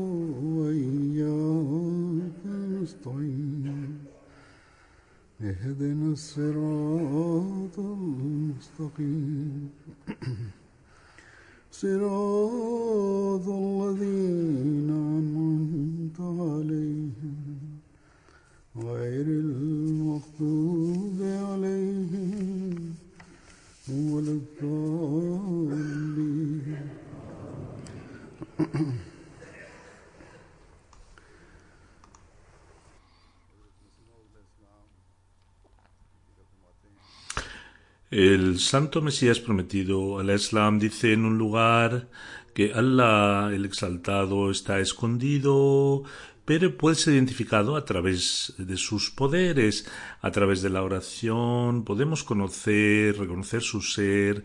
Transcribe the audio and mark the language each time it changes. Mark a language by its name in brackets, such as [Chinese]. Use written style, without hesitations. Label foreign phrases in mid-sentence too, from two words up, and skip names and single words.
[Arabic] وإياك نستعين اهدنا الصراط المستقيم صراط الذين أنعمت عليهم غير المغضوب عليهم ولا الضالين. [Spanish] El santo Mesías prometido, al-Islam, dice en un lugar que Allah, el exaltado, está escondido, pero puede ser identificado a través de sus poderes, a través de la oración, podemos reconocer su ser.